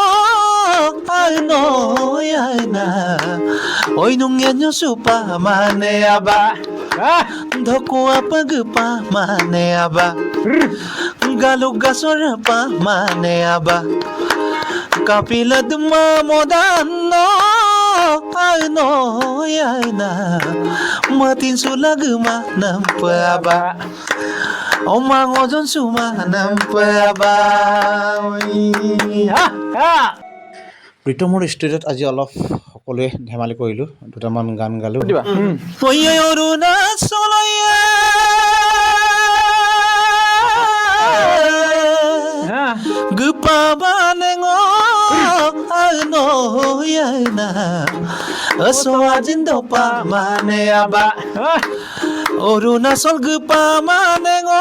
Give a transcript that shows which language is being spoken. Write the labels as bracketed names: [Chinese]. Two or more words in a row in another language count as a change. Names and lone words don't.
[Adi] ano yana Oinung yanyo supa mane aba Doko apa gupa mane aba Galug gasor pa mane aba Kapila duma modano ano yana Matin sulag manampa aba Omang ojon suma nampa [Assamese] প্ৰীতমৰ ষ্টেজত আজি অলপ সকলোৱে ধেমালি কৰিলোঁ দুটামান গান গালোঁ [Adi] Oy Orunachal gupa banengo ano yana aswajin dopa mane aba Orunachal gupa manengo